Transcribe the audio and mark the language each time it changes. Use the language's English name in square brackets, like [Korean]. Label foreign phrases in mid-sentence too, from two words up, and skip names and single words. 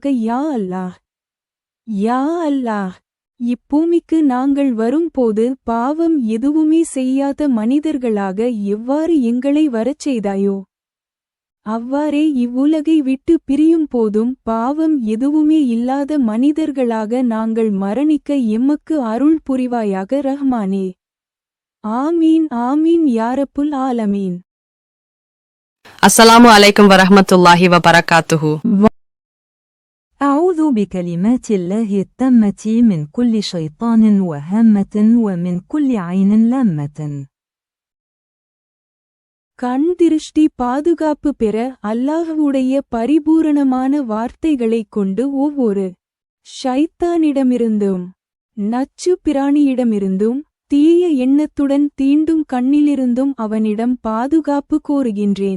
[Arabic] يا الله، يا الله, [Tamil] இப்பூமிக்கு நாங்கள் வரும்போது பாவம் எதுவுமே செய்யாத மனிதர்களாக எவ்வாறு எங்களை வரச் செய்தாயோ, அவ்வாறே இவ்வுலகை விட்டு பிரியும் போதும் பாவம் எதுவுமே இல்லாத மனிதர்களாக நாங்கள் மரணிக்க எமக்கு அருள் புரிவாயாக ரஹ்மானே. [Arabic] آمين آمين يا رب العالمين. السلام عليكم ورحمة الله وبركاته. أعوذ بكلمات الله التامة من كل شيطان وهامة ومن كل عين لامة. [Tamil] கண் திருஷ்டி பாதுகாப்பு பெற அல்லாஹ்வுடைய பரிபூரணமான வார்த்தைகளைக் கொண்டு ஒவ்வொரு ஷைத்தானிடமிருந்தும் நச்சு பிராணியிடமிருந்தும் தீய எண்ணத்துடன் தீண்டும் கண்ணிலிருந்தும் அவனிடம் பாதுகாப்பு கோருகின்றேன்.